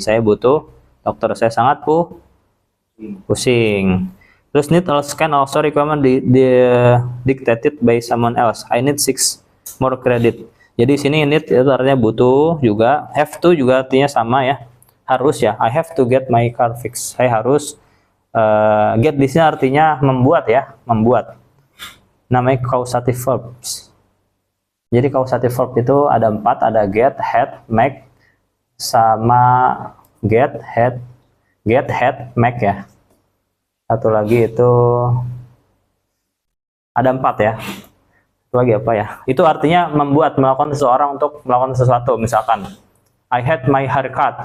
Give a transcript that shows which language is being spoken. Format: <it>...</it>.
<id>Saya butuh dokter, saya sangat pusing.</id> <en>Terus need can also requirement dictated by someone else. I need 6 more credit.</en> <id>Jadi sini need itu artinya butuh juga, have to juga artinya sama ya, harus ya.</id> <en>I have to get my car fixed.</en> <id>Saya harus get di sini artinya membuat ya, membuat. Namanya causative verbs. Jadi causative verb itu ada 4, ada get, had, make, sama get, had, make ya. Satu lagi itu ada 4 ya. Satu lagi apa ya? Itu artinya melakukan seseorang untuk melakukan sesuatu.</id> <en>Misalkan, I had my haircut.</en>